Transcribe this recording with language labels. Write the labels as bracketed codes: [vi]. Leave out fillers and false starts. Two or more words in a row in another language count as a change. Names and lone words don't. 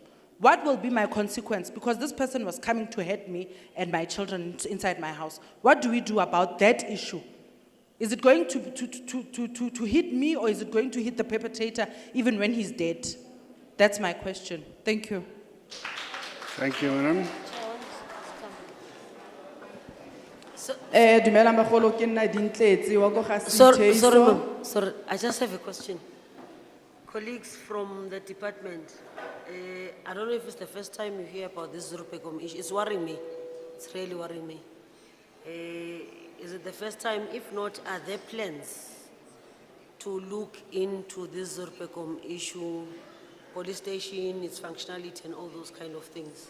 [en] What will be my consequence? Because this person was coming to hurt me and my children inside my house. What do we do about that issue? Is it going to hit me, or is it going to hit the perpetrator even when he's dead? That's my question. Thank you. Thank you, madam. [tn] Dumela magolo ke nna Dintletse wa go ga [en] Sorry, Sitheiso. ma'am. Sorry, I just have a question. Colleagues from the department, I don't know if it's the first time you hear about this Zurpecom issue. It's worrying me. It's really worrying me. Is it the first time? If not, are there plans to look into this Zurpecom issue, police station, its functionality, and all those kind of things?